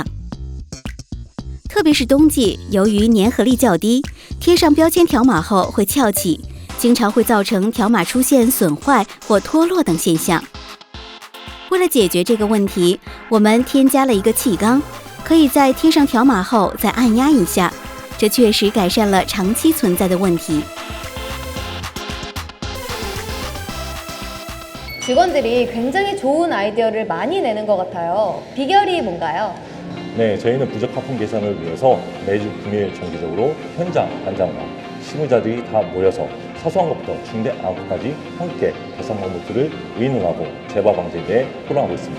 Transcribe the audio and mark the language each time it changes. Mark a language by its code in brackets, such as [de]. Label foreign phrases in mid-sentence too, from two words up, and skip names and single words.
[zh] 特别是冬季，由于粘合力较低，贴上标签条码后会翘起，经常会造成条码出现损坏或脱落等现象。为了解决这个问题，我们添加了一个气缸，可以在贴上条码后再按压一下，这确实改善了长期存在的问题。 [ko] 직원들이 굉장히 좋은 아이디어를 많이 내는 것 같아요. 비결이 뭔가요? 네, 저희는 부적합품 개선을 위해서 매주 금요일 정기적으로 현장 관장과 실무자들이 다 모여서 사소한 것부터 중대한 것까지 함께 개선 방법들을 의논하고 재발 방지에 대해 토론하고 있습니다.